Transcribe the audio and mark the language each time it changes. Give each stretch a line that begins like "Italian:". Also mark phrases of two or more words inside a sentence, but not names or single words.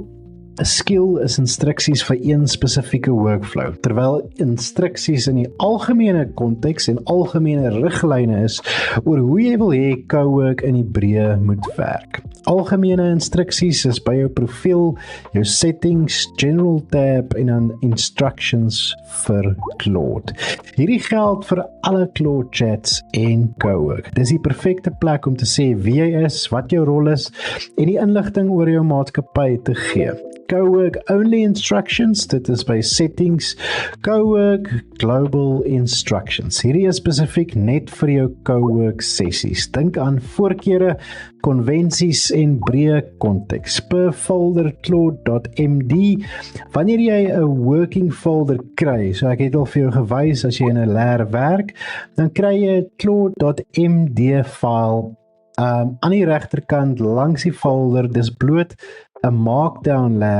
Afrikaans: 'n skill is instruksies vir een spesifieke workflow, terwyl instruksies in die algemene konteks en algemene riglyne is oor hoe jy wil hê Cowork in die breë moet werk. Algemene instruksies is by jou profiel, jou settings,
English: general tab
Afrikaans: en dan instructions vir Claude. Hierdie geld vir alle Claude chats en Cowork. Dis die perfekte plek om te sê wie jy is, wat jou rol is en die inligting oor jou maatskappy te gee.
English: Cowork only instructions,
Afrikaans: dit is by settings,
English: Cowork global instructions.
Afrikaans: Hierdie is spesifiek net vir jou Cowork sessies. Dink aan voorkeure, konvensies en breë konteks. Per folder Claude.md, wanneer jy 'n
English: working folder
Afrikaans: kry, so ek het al vir jou gewys as jy in 'n laer werk, dan kry jy 'n Claude.md file aan die regterkant langs die folder, dis bloot 'n
English: markdown layer.